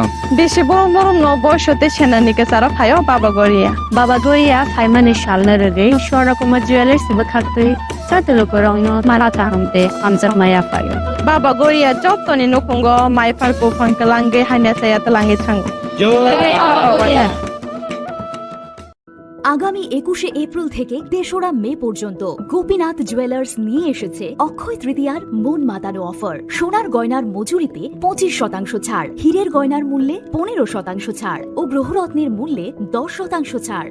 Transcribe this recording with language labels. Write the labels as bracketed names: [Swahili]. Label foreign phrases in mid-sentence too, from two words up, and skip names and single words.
[Kok Borok] बेसे बरम बरम न बयसते सेनानिके सारा फायो बाबा गोरिया फाइमानि शालना रगे स्वरकुमार ज्वेलर्स बखाते साते लुकुरगनो माला तांते आमजा माया फायो बाबा गोरिया जतनि नकुंगो माइफारको फंकलांगे हाने साया तलांगे थांग [Bangla] আগামী 21শে এপ্রিল থেকে 3রা মে পর্যন্ত গোপীনাথ জুয়েলার্স নিয়ে এসেছে অক্ষয় তৃতীয়ার মন মাতানো অফার। সোনার গয়নার মজুরিতে 25% ছাড়, হীরের গয়নার মূল্যে 15% ছাড় ও গ্রহরত্নের মূল্যে 10% ছাড়।